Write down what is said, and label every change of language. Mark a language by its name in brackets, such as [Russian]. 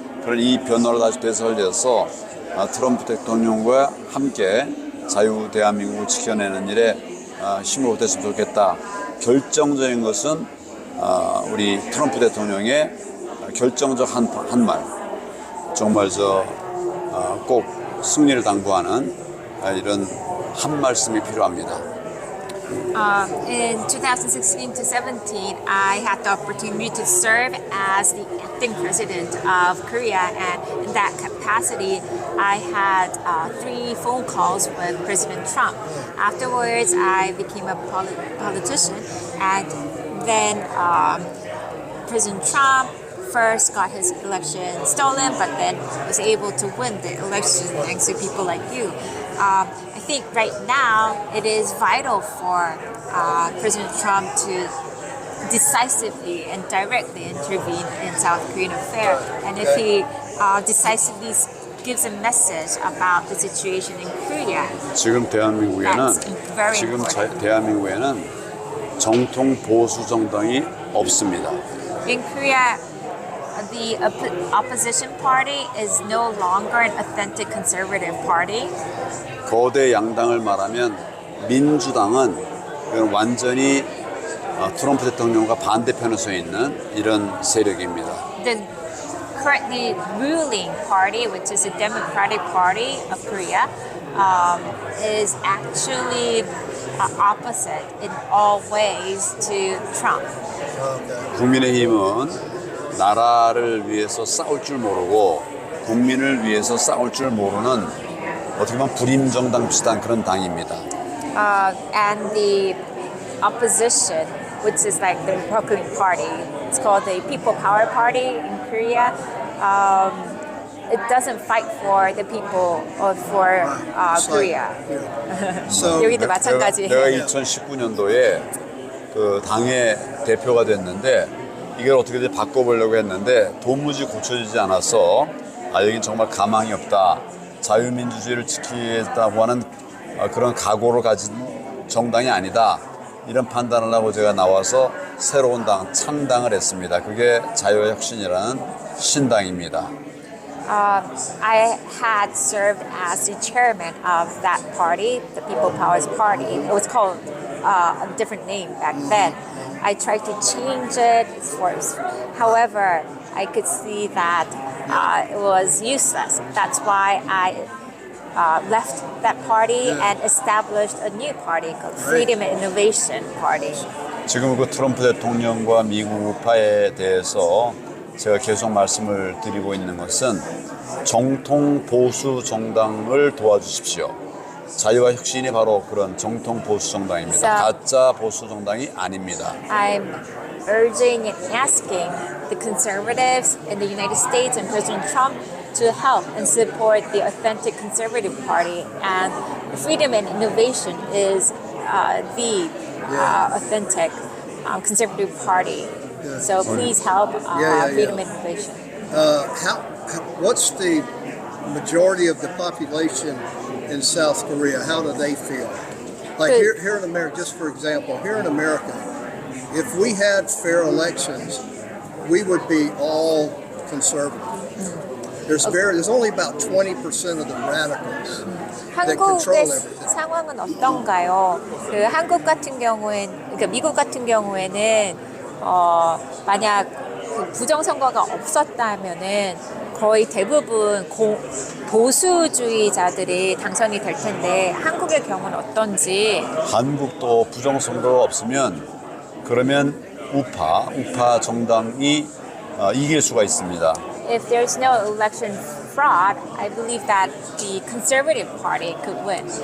[Korean] 그런 이 변화를 다시 되살려서 트럼프 대통령과 함께 자유 대한민국을 지켜내는 일에 힘을 보탰으면 좋겠다. 결정적인 것은 우리 트럼프 대통령의 결정적 한 말, 정말 꼭 승리를 당부하는 이런 한 말씀이 필요합니다. [English] In 2016 to 17, I had the opportunity to serve as the acting president of Korea, and in that capacity, I had 3 phone calls with President Trump. Afterwards, I became a politician, and then President Trump first got his election stolen, but then was able to win the election thanks to people like you. I think right now it is vital for President Trump to decisively and directly intervene in South Korean affairs. And if he decisively gives a message about the situation in Korea, [Korean] 지금 [English] that's very [Korean] 지금 [English] important. [Korean] 대한민국에는 정통 보수 정당이 없습니다. [English] In Korea, the opposition party is no longer an authentic conservative party. [Korean] 거대 양당을 말하면 민주당은 이건 완전히 트럼프 대통령과 반대편에 서 있는 이런 세력입니다. [English] The currently ruling party, which is the Democratic Party of Korea, is actually opposite in all ways to Trump. [Korean] 국민의힘은 나라를 위해서 싸울 줄 모르고 국민을 위해서 싸울 줄 모르는 어떻게 보면 불임 정당 비슷한 그런 당입니다. [English] And the opposition, which is like the Republican Party, it's called the People Power Party in Korea. It doesn't fight for the people or for Korea. So [Korean] 여기도 마찬가지예요. 내가 2019년도에 그 당의 대표가 됐는데 이걸 어떻게든 바꿔보려고 했는데 도무지 고쳐지지 않아서 여긴 정말 가망이 없다. 자유민주주의를 지키겠다고 하는 그런 각오를 가진 정당이 아니다. 이런 판단을 하고 제가 나와서 새로운 당, 창당을 했습니다. 그게 자유혁신이라는 신당입니다. [English] I had served as the chairman of that party, the People Powers Party. It was called a different name back then. I tried to change it, however, I could see that it was useless. That's why I left that party and established a new party called Freedom and Innovation Party. [Korean] 지금 그 트럼프 대통령과 미국 우파에 대해서 제가 계속 말씀을 드리고 있는 것은 정통 보수 정당을 도와주십시오. 자유와 혁신이 바로 그런 정통 보수 정당입니다. 가짜 보수 정당이 아닙니다. [English] I'm urging and asking the conservatives in the United States and President Trump to help and support the authentic conservative party, and Freedom and Innovation is the authentic conservative party. So please help Freedom and Innovation. What's the majority of the population in South Korea? How do they feel? Like here in America, just for example, here in America, if we had fair elections, we would be all conservative. There's only about 20% of the radicals that control [Korean] 한국의 [English] everything. [Korean] 상황은 어떤가요? 그 한국 같은 경우엔, 그러니까 미국 같은 경우에는 만약 그 부정선거가 없었다면은 거의 대부분 보수주의자들이 당선이 될 텐데 한국의 경우는 어떤지. 한국도 부정선거가 없으면 그러면 우파 정당이 이길 수가 있습니다. [English] If there's no election fraud, I believe that the Conservative Party could win.